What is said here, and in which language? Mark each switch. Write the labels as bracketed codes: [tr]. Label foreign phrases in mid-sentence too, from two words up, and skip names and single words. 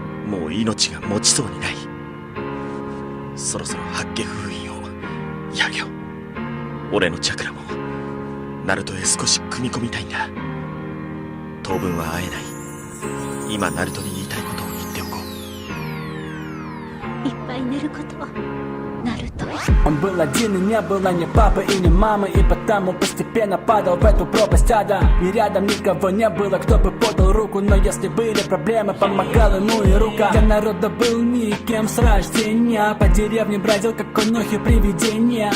[ja] もう命が持ちそうにない。そろそろ八卦封印をやるよ。俺のチャクラもナルトへ少し組み込みたいんだ。当分は会えない。今ナルトに言いたいことを言っておこう。いっぱい寝ることナルト。 [ru] Он был один и не было ни папы и ни мамы, и потому постепенно падал в эту пропасть ада. И рядом никого не было, кто бы подал руку, но если были проблемы, помогала ну и рука. Для народа был никем с рождения, по деревне бродил как конохи привидения.